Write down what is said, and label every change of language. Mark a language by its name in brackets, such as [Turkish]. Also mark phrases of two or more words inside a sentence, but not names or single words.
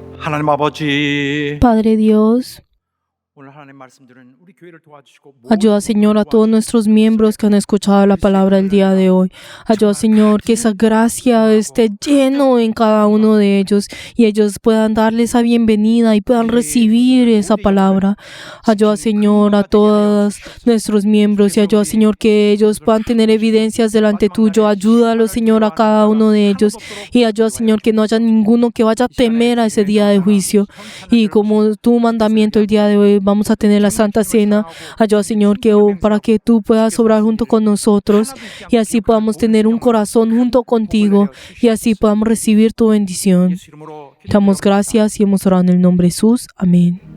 [Korean] 하나님 아버지, [Spanish] Padre Dios, [Korean] 오늘 하나님 말씀들은 우리 교회를 도와주시고 [Spanish] ayuda, Señor, a todos nuestros miembros que han escuchado la palabra el día de hoy. Ayuda, Señor, que esa gracia esté lleno en cada uno de ellos y ellos puedan darle esa bienvenida y puedan recibir esa palabra. Ayuda, Señor, a todos nuestros miembros y ayuda, Señor, que ellos puedan tener evidencias delante tuyo. Ayúdalo, Señor, a cada uno de ellos y ayuda, Señor, que no haya ninguno que vaya a temer a ese día de juicio. Y como tu mandamiento el día de hoy, vamos a tener la Santa Cena. Ayuda, Señor, que para que tú puedas obrar junto con nosotros y así podamos tener un corazón junto contigo y así podamos recibir tu bendición. [Korean] 예수 이름으로 [Spanish] Te damos gracias y hemos orado en el nombre de Jesús. Amén.